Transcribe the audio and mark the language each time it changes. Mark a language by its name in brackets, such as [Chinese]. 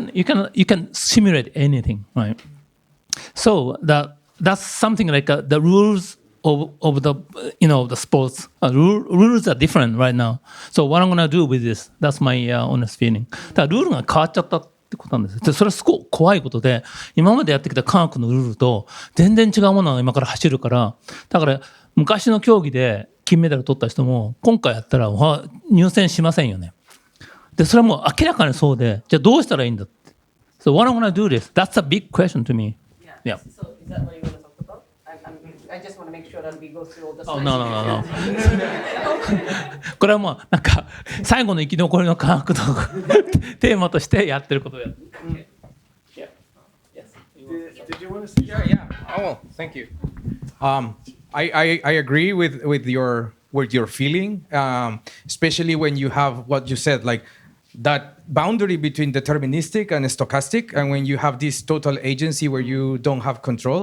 [English] You can simulate anything, right? So that's something the rules of the the sports rules are different right now. So what I'm gonna do with this? That's my honest feeling. [Japanese] だからルールが変わっちゃったっってことなんです。でそれはすごく怖いことで、今までやってきた科学のルールと全然違うものが今から走るから、だから昔の競技で金メダル取った人も今回やったら入選しませんよね。でそれはもう明らかにそうで、じゃあどうしたらいいんだって。 [English] So what I'm gonna do this? That's a big question to me. Yeah. So is that what you want to talk about? I just want to make sure that we go through all the slides. Oh, no. [Japanese] これはもうなんか最後の生き残りの科学のテーマとしてやってることをやってる。 [English] Did you want to say? Yeah. Oh, well, thank you. I agree with your feeling, especially when you have what you said, like that boundary between deterministic and stochastic, and when you have this total agency where you don't have control.